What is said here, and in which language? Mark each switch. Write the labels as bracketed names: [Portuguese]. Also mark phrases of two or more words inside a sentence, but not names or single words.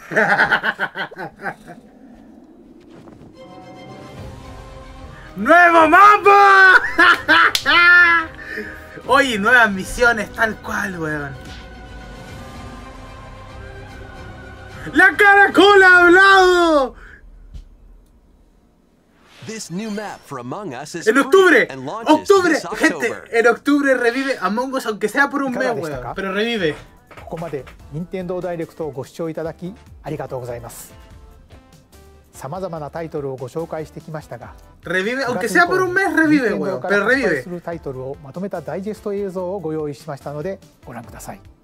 [Spanish] ¡Nuevo mapa! Oye, nuevas misiones, tal cual, weón. ¡La caracola ha hablado! [English] This new map for Among Us is [Spanish] En octubre, [English] free and launches this [Spanish] gente, [English] October. [Spanish] en octubre revive Among Us, aunque sea por un mes, weón, pero revive. [Japanese] ここまで任天堂ダイレクトをご視聴いただきありがとうございます。さまざまなタイトルをご紹介してきましたが、 [Spanish] Revive, aunque sea por un mes, revive, weón, pero revive. [Japanese] するタイトルをまとめたダイジェスト映像をご用意しましたのでご覧ください。